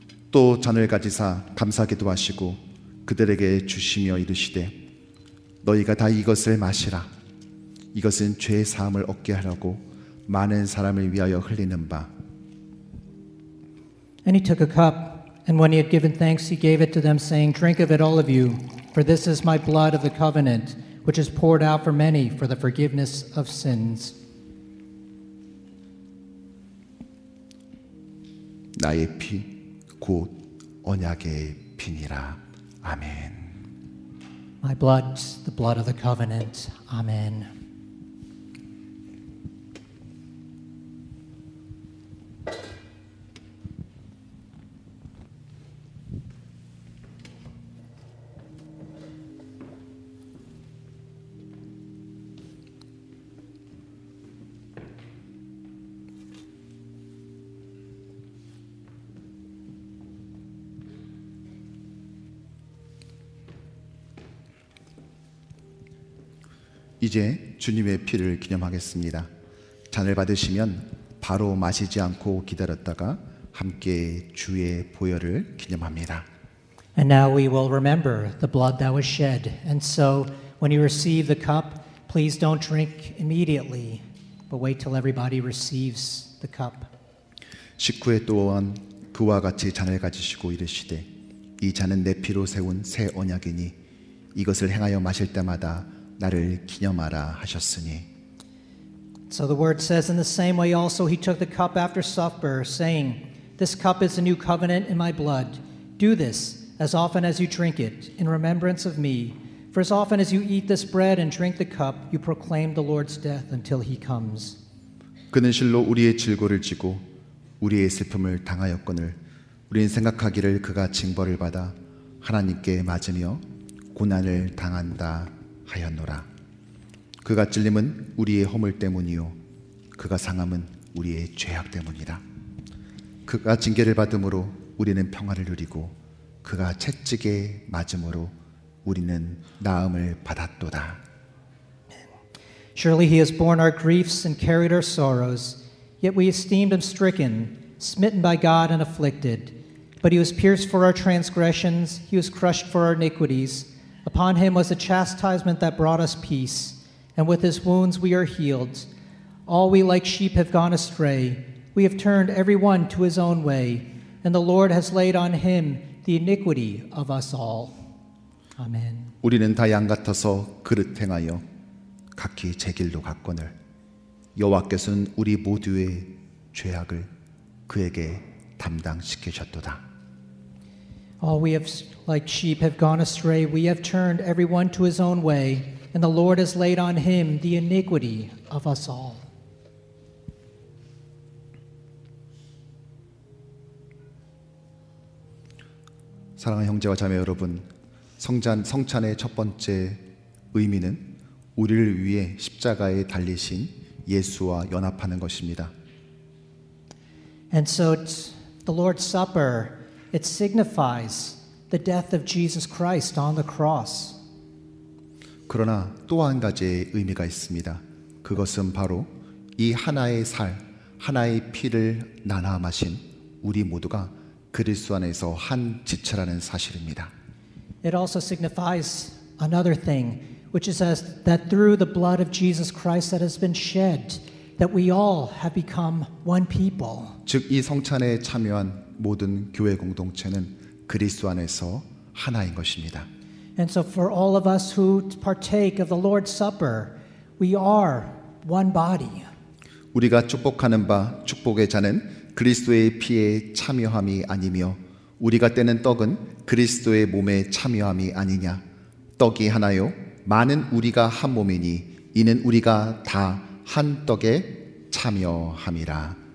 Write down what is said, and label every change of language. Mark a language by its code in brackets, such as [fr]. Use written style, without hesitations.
[ko] 또 잔을 가지사 감사기도 하시고 그들에게 주시며 이르시되 너희가 다 이것을 마시라. 이것은 죄 사함을 얻게 하려고 많은 사람을 위하여 흘리는 바. [en] And he took a cup, and when he had given thanks, he gave it to them, saying, Drink of it, all of you, for this is my blood of the covenant, which is poured out for many for the forgiveness of sins. [ko] 나의 피 곧 언약의 피니라. 아멘. [en] My blood, the blood of the covenant. Amen. [ko] 이제 주님의 피를 기념하겠습니다. 잔을 받으시면 바로 마시지 않고 기다렸다가 함께 주의 보혈을 기념합니다. [en] And now we will remember the blood that was shed. And so when you receive the cup, please don't drink immediately, but wait till everybody receives the cup. [ko] 식후에 또한 그와 같이 잔을 가지시고 이르시되 이 잔은 내 피로 세운 새 언약이니 이것을 행하여 마실 때마다 나를 기념하라 하셨으니. [en] So the word says, in the same way also he took the cup after supper, saying, This cup is the new covenant in my blood. Do this as often as you drink it, in remembrance of me. For as often as you eat this bread and drink the cup, you proclaim the Lord's death until he comes. [ko] 그는 실로 우리의 질고를 지고 우리의 슬픔을 당하였거늘 우리는 생각하기를 그가 징벌을 받아 하나님께 맞으며 고난을 당한다 하였노라. 그가 찔림은 우리의 허물 때문이요 그가 상함은 우리의 죄악 때문이라. 그가 징계를 받음으로 우리는 평화를 누리고 그가 채찍에 맞음으로 우리는 나음을 받았도다. [en] Surely he has borne our griefs and carried our sorrows, yet we esteemed him stricken, smitten by God and afflicted. But he was pierced for our transgressions, he was crushed for our iniquities. Upon him was the chastisement that brought us peace, and with his wounds we are healed. All we like sheep have gone astray. We have turned every one to his own way, and the Lord has laid on him the iniquity of us all. Amen. [ko] 우리는 다 양 같아서 그릇 행하여 각기 제 길로 갔거늘 여호와께서는 우리 모두의 죄악을 그에게 담당시키셨도다. [en] All we have, like sheep, have gone astray. We have turned every one to his own way, and the Lord has laid on him the iniquity of us all. [ko] 사랑하는 형제와 자매 여러분, 성찬의 첫 번째 의미는 우리를 위해 십자가에 달리신 예수와 연합하는 것입니다. [en] And so the Lord's Supper, it signifies the death of Jesus Christ on the cross. [ko] 그러나 또 한 가지의 의미가 있습니다. 그것은 바로 이 하나의 살, 하나의 피를 나눠 마신 우리 모두가 그리스도 안에서 한 지체라는 사실입니다. [en] It also signifies another thing, which is that through the blood of Jesus Christ that has been shed, that we all have become one people. [ko] 즉 이 성찬에 참여한 모든 교회 공동체는 그리스도 안에서 하나인 것입니다. [en] And so for all of us who partake of the Lord's Supper, we are one body. [ko] 우리가 축복하는 바 축복의 잔은 그리스도의 피에 참여함이 아니며 우리가 떼는 떡은 그리스도의 몸에 참여함이 아니냐. 떡이 하나요 많은 우리가 한 몸이니 이는 우리가 다 한 떡에 참여함이라.